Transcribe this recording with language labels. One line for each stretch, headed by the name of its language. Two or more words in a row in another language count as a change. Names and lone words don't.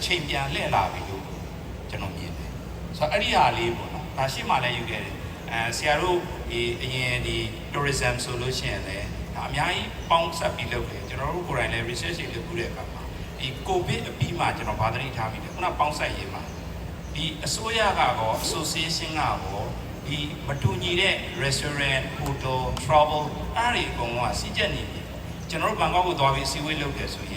Burmese: ချိန်ပြန်လှည့်လာပြီလို့ကျွန်တော်မြင်တယ်ဆိုတော့အဲ့ဒီဟာလေးပေါ့နော်ဒါရှိမှလည်းယူခဲ့တယ်ဆရာတို့ဒီအရင်ဒီ tourism ဆိုလို့ရှိရင်လည်းဒါအများကြီးပေါင်းဆက်ပြီးလုပ်တယ်ကျွန်တော်တို့ကိုယ်တိုင်လည်း research တွေလုပ်တဲ့အခါမှာဒီ covid အပြီးမှကျွန်တော်ဗာသတိထားပြီးတယ်ခုနပေါင်းဆက်ရေးမှာဒီအစိုးရကတော့ association ကရောဒီမတူညီတဲ့
English: restaurant hotel travel
Burmese: အားတွေအကုန်လုံးကစီးကျက်နေပြီကျွန်တော်တို့ဘန်ကောက်ကိုသွားပြီးစီဝေးလုပ်တယ်ဆိုရင်